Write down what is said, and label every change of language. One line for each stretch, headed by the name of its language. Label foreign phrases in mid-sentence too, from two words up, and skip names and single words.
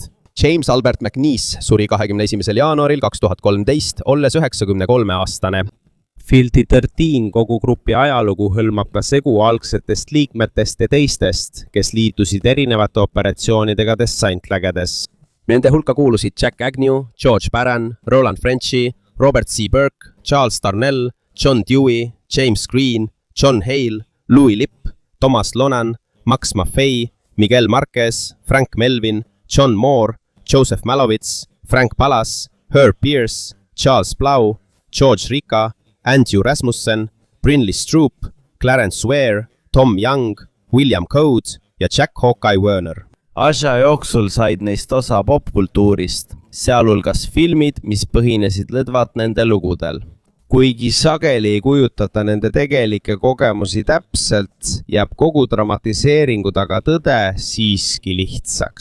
Estonian: James Albert McNeice suri 21. jaanuaril 2013, olles 93-aastane. Filthy 13 kogu grupi ajalugu hõlmab ka segu algsetest liikmetest ja teistest, kes liitusid erinevate operatsioonidega dessantvägedes. Nende hulka kuulusid Jack Agnew, George Barron, Roland Frenchy, Robert C. Burke, Charles Darnell, John Dewey, James Green, John Hale, Louis Lipp, Thomas Lonan, Max Maffei, Miguel Marquez, Frank Melvin, John Moore, Joseph Malowitz, Frank Pallas, Herb Pierce, Charles Blau, George Ricca, Andrew Rasmussen, Brinley Stroop, Clarence Ware, Tom Young, William Code ja Jack Hawkeye Werner. Aja jooksul said neist osa popkultuurist, sealhulgas filmid, mis põhinesid lõdvalt nende lugudel. Kuigi sageli ei kujutata nende tegelikke kogemusi täpselt, jääb kogu dramatiseeringu taga tõde siiski lihtsaks.